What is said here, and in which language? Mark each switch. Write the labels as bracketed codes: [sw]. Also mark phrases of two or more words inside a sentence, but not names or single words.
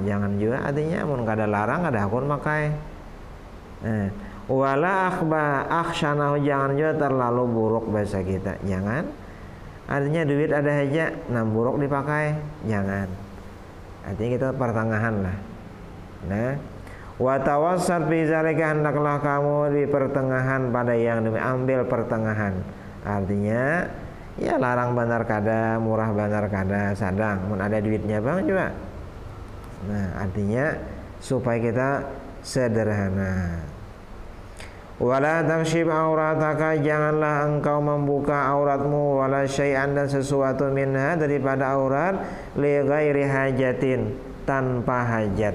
[bjn] Jangan juga, artinya mun kada larang kada hakun makai. [ar] ولا أخشنه, [bjn] jangan juga terlalu buruk bahasa kita. Jangan, artinya duit ada aja, buruk dipakai. Jangan, artinya kita pertengahan lah. Nah, [ar] وتوسط في ذلك, [bjn] hendaklah kamu di pertengahan pada yang ambil pertengahan. Artinya ya larang bandar kada, murah bandar kada, sadang mun ada duitnya bang juga. Nah artinya supaya kita sederhana. [ar] ولا تكشف عورتك, [bjn] janganlah engkau membuka auratmu, [ar] ولا شيئا, [bjn] dan sesuatu minha daripada aurat, [ar] لغير حاجة, [bjn] tanpa hajat.